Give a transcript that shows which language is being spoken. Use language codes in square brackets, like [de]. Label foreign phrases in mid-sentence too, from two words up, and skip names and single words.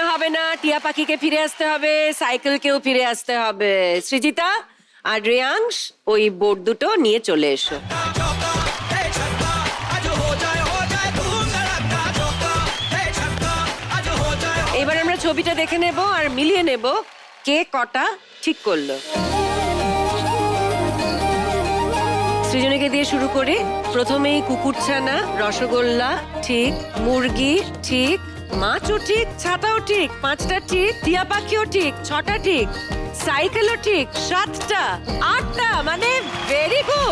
[bn] না, টিয়া পাখিকে ফিরে আসতে হবে, সাইকেলকেও ফিরে আসতে হবে। সৃজিতা আর রেয়াংশ ওই বোর্ড দুটো নিয়ে চলে এসো। [hi] चौका है छक्का आज हो जाए धूम धड़का चौका है छक्का आज हो जाए [bn] এবার আমরা ছবিটা দেখে নেব আর মিলিয়ে নেব কে কটা ঠিক করলো। সৃজনীকে দিয়ে শুরু করি। প্রথমেই কুকুরছানা, রসগোল্লা ঠিক, মুরগি ঠিক, মাছও ঠিক, ছাতাও ঠিক, 5টা ঠিক, টিয়া পাখিও ঠিক, 6টা ঠিক, সাইকেলও ঠিক, 7টা, 8টা, মানে [en] very good.